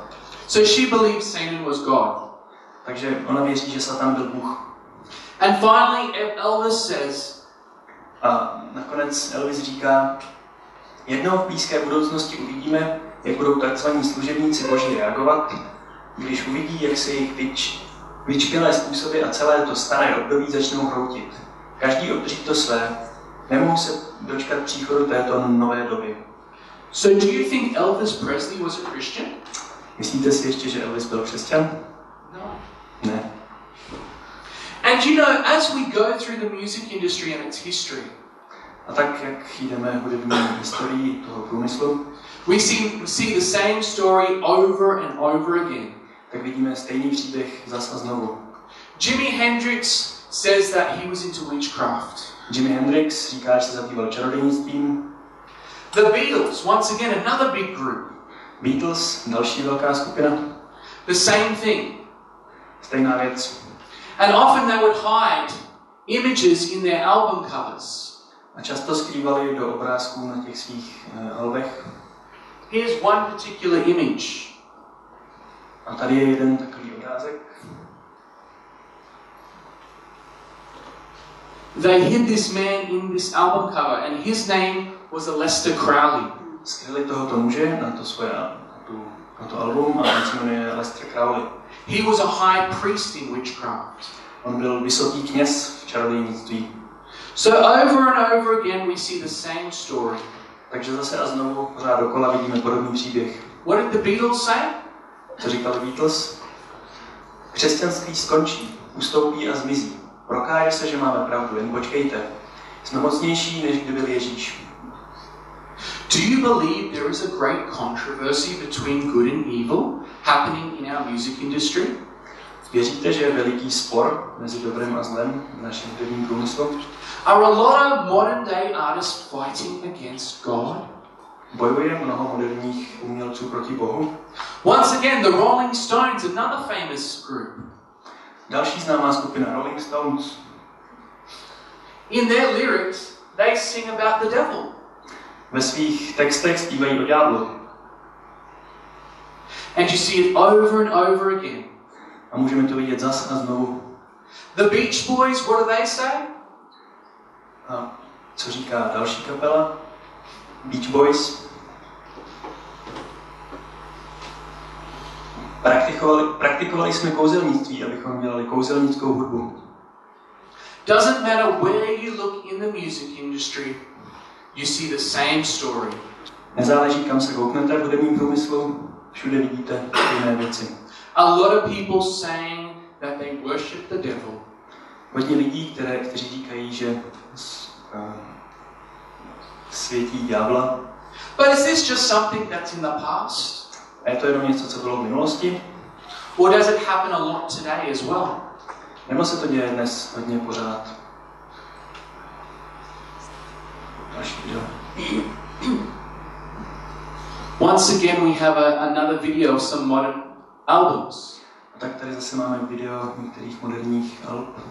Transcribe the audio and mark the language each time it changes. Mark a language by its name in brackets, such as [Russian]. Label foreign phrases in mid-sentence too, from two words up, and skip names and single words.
[English] So she believed Satan was God. [Czech] Takže ona věří, že Satan byl Bůh. [English] And finally, Elvis says, [Czech] A nakonec Elvis říká, jednou v blízké budoucnosti uvidíme, jak budou takzvaní služebníci Boží reagovat, když uvidí, jak se jejich vyčpělé způsoby a celé to staré období začnou hroutit. Každý obdrží to své. Nemohu se dočkat příchodu této nové doby. [English] so do you think Elvis Presley was a Christian? [Czech] Myslíte si ještě, že Elvis byl křesťan? [English] No. [Czech] Ne. [English] And you know, as we go through the music industry and its history, [Czech] A tak, jak jdeme hudební historií toho průmyslu, [English] we see the same story over and over again. [Czech] tak vidíme stejný příběh zas a znovu. [English] Jimi Hendrix says that he was into witchcraft. [Czech] Jimi Hendrix říká, že se zabýval čarodějnictvím. [English] The Beatles, once again, another big group. [Czech] Beatles, další velká skupina, [English] The same thing. [Czech] stejná věc. [English] And often they would hide images in their album covers. [Czech] A často skrývali do obrázků na těch svých albech. [English] Here's one particular image. [Czech] A tady je jeden takový obrázek. [English] They hid this man in this album cover, and his name was Aleister Crowley. [Czech] Skryli tohoto muže na to album a on se jmenuje Aleister Crowley. [English] He was a high priest in witchcraft. [Czech] On byl vysoký kněz v čarodějnictví. [English] So over and over again we see the same story. [Czech] Takže zase a znovu pořád dokola vidíme podobný příběh. [English] What did the Beatles say? [Czech] Co říkali Beatles? Křesťanství skončí, ustoupí a zmizí. Prokáže se, že máme pravdu, jen počkejte. Jsme mocnější, než kdy byl Ježíš. [English] Do you believe there is a great controversy between good and evil happening in our music industry? [Czech] Věříte, že je veliký spor mezi dobrem a zlem v našem hudebním průmyslu? [English] Are a lot of modern day artists fighting against God? [Czech] Bojuje mnoho moderních umělců proti Bohu? [English] Once again, the Rolling Stones, another famous group. [Czech] Další známá skupina Rolling Stones. [English] In their lyrics, they sing about the devil. [Czech] Ve svých textech zpívají o ďáblu. [English] And you see it over and over again. [Czech] A můžeme to vidět zas a znovu. [English] The Beach Boys, what do they say? [Czech] A co říká další kapela? Beach Boys. Praktikovali jsme kouzelnictví, abychom dělali kouzelnickou hudbu. [English] Doesn't matter where you look in the music industry, you see the same story. [Czech] Nezáleží, kam se kouknete v hudebním průmyslu, všude vidíte stejné věci. [English] A lot of people saying that they worship the devil. [Czech] Hodně lidí, kteří říkají, že světí ďábla. [English] But is this just something that's in the past? [Czech] A je to jenom něco, co bylo v minulosti? [English] Or does it happen a lot today as well? [Czech] Nebo se to děje dnes hodně pořád? Další video. [English] Once again we have another video of some modern albums. [Czech] A tak tady zase máme video některých moderních alb.